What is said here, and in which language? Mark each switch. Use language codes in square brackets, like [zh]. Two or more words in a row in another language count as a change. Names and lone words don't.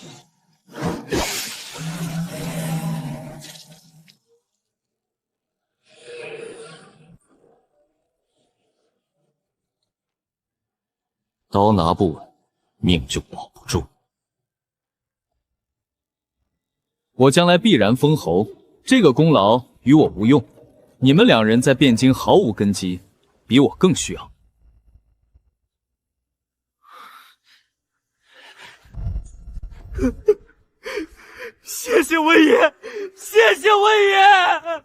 [zh] 刀拿不稳，命就保不住。我将来必然封侯，这个功勞與我無用。你們2人在汴京毫無根基，比我更需要。謝謝溫爺，謝謝溫爺！